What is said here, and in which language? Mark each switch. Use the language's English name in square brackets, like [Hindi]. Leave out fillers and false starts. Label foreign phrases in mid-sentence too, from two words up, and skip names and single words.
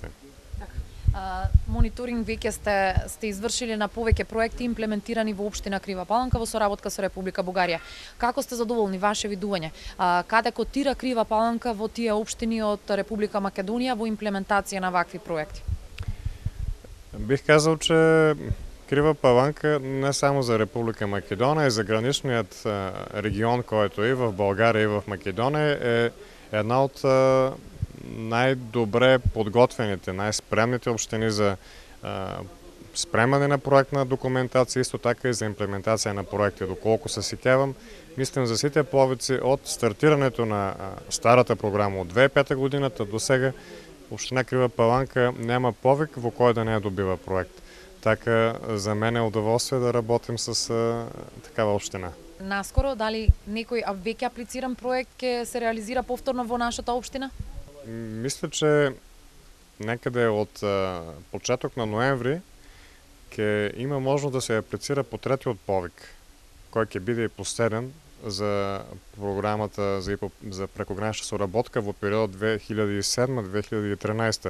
[Macedonian] Мониторинг веќе сте извршили на повеќе проекти имплементирани во општина Крива Паланка во соработка со Република Бугарија. Како сте задоволни, ваше видување? Каде котира Крива Паланка во тие општини од Република Македонија во имплементација на вакви проекти? [Bulgarian] Бих казал, че Крива Паланка не само за Република Македония, и за граничният регион, който е в България и в Македония, е една от най-добре подготвените, най-спремните общини за спремане на проектна документация, [Macedonian] исто така и за имплементация на проекти. Доколко се сетявам, мислим за сите повици от стартирането на старата програма от 2005 годината до сега, община Крива Паланка няма повик во кој да не добива проект. [Bulgarian] Така за мен е удоволствие да работим с такава община. [Macedonian] Наскоро, дали некој веќе аплициран проект ќе се реализира повторно во нашата општина? [Bulgarian] Мисля, че некаде от почеток на ноември [Macedonian] ќе има можност да се аплицира по третиот повик, кој ќе биде и последен за програмата за прекогранична соработка во период 2007-2013.